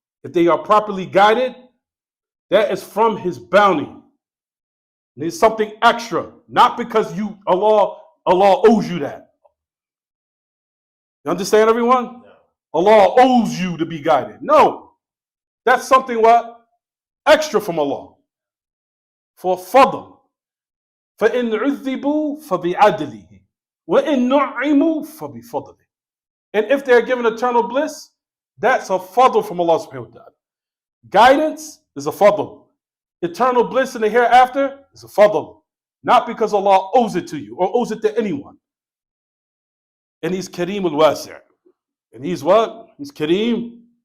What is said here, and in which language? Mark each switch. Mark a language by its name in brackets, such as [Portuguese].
[English] If they are properly guided, that is from his bounty. There's something extra, not because Allah owes you that. You understand, everyone? No. Allah owes you to be guided. No, that's something what extra from Allah. For fadl, [Arabic] فإن عذبوا فبعدله وإن نعموا فبفضله. [English] And if they're given eternal bliss, that's a fadl from Allah subhanahu wa ta'ala. Guidance is a fadl. Eternal bliss in the hereafter is a fadl. Not because Allah owes it to you or owes it to anyone. And He's Kareem al-Wasi'. And He's what? He's Kareem.